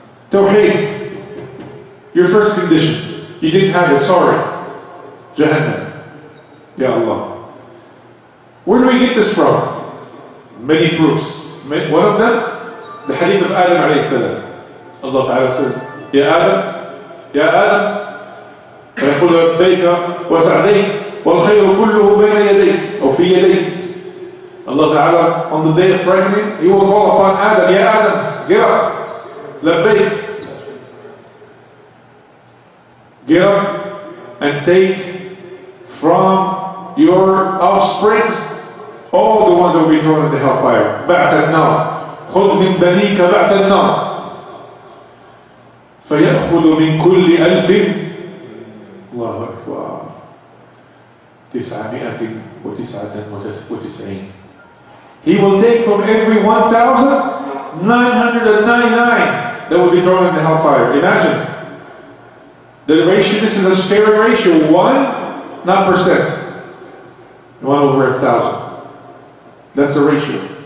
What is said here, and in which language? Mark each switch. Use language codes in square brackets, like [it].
[en] Tawheed. Your first condition. You didn't have it, sorry. Jahannam. Ya Allah. Where do we get this from? Many proofs. One of them, the hadith of Adam alayhi salam. Allah Ta'ala says, [ar] Ya Adam, Ya Adam, فيقول لبيك وسعديك والخير كله بين يديك أو في يديك. [en] Allah Ta'ala on the day of reckoning, He will call upon Adam, Ya Adam, get up, لبيك, get up and take from your offsprings all the ones that will be thrown in the hellfire. [ar] بعث النار خذ من بنيك بعث النار فيأخذ من كل 1000 الله أكبر 999. [en] He will take from every 1,999 that will be thrown in the hellfire. Imagine. The ratio, this is a scary ratio. 1, not percent. 1 over 1,000. That's the ratio.